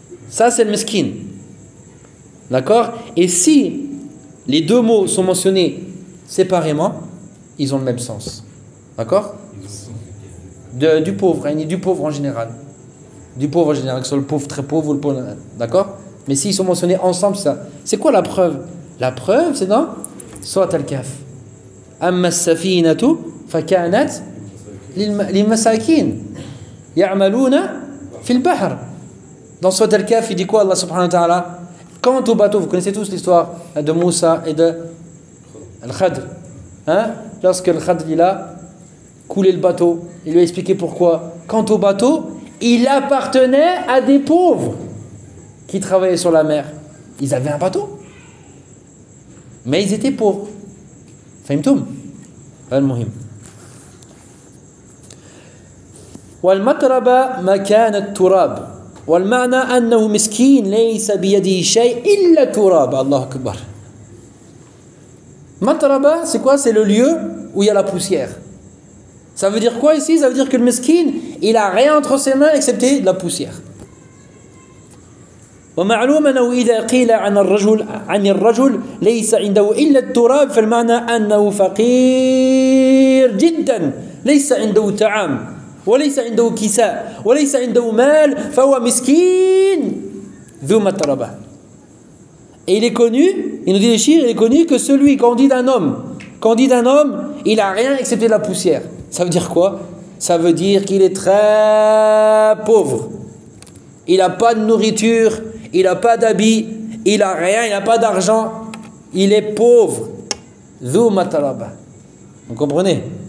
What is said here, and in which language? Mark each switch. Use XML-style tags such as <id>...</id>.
<fr>Ça, c'est le meskin. D'accord? Et si les deux mots sont mentionnés séparément, ils ont le même sens. D'accord? Du pauvre, hein, du pauvre en général. Du pauvre en général, que ce soit le pauvre très pauvre ou le pauvre. D'accord? Mais s'ils sont mentionnés ensemble, ça. C'est quoi la preuve? La preuve, c'est dans Sourate Al-Kahf.</fr> <ar>أما السفينة فكانت للمساكين يعملون في البحر.</ar> <fr>Dans Sourate Al-Kahf, il dit quoi Allah subhanahu wa ta'ala? Quant au bateau, vous connaissez tous l'histoire de Moussa et de Al-Khadr, hein? Lorsque Al-Khadr il a coulé le bateau, il lui a expliqué pourquoi. Quant au bateau, il appartenait à des pauvres qui travaillaient sur la mer. Ils avaient un bateau, mais ils étaient pauvres.</fr> <ar>فهمتم؟ المهم. والمطربة مكان التراب، والمعنى أنه مسكين ليس بيده شيء إلا تراب. الله أكبر.</ar> <fr>مطربة، c'est quoi؟ c'est le lieu où il y a la poussière. Ça veut dire quoi ici? Ça veut dire que le meskin, il a rien entre ses mains excepté de la poussière.</fr> <ar>ومعلوم أنه إذا قيل عن الرجل عن الرجل ليس عنده إلا التراب فالمعنى أنه فقير جدا ليس عنده طعام وليس عنده كساء وليس عنده مال فهو مسكين ذو متربة.</ar> <fr>Et il est connu, il nous dit les chiffres, il est connu que celui quand on dit d'un homme, il a rien excepté la poussière. Ça veut dire quoi? Ça veut dire qu'il est très pauvre. Il a pas de nourriture. Il n'a pas d'habit, il n'a rien, il n'a pas d'argent, il est pauvre. Zou matalaba. Vous comprenez?</fr>